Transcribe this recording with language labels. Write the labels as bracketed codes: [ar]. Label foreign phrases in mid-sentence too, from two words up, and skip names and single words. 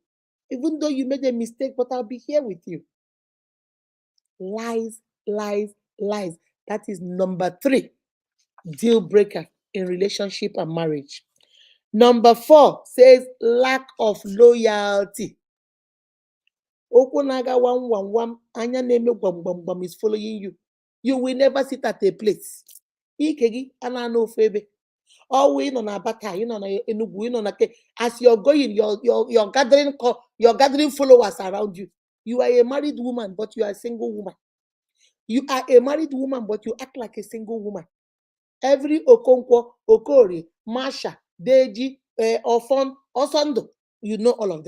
[en] Even though you made a mistake, but I'll be here with you. Lies, lies, lies. That is number 3 deal breaker in relationship and marriage. Number 4 says lack of loyalty. [ig] Okwu na-aga wam wam wam, anya na-eme gwam gwam gwam [en] is following you. You will never sit at a place. [ig] Ike gị ana ofu ebe. [en] Always you know na Abata, you know na Enugu, you know na as you're going, you're gathering followers around you. You are a married woman, but you are a single woman. You are a married woman, but you act like a single woman. Every Okonkwo, Okori, Marsha, Deji, Ofon, Osondo, you know all of them.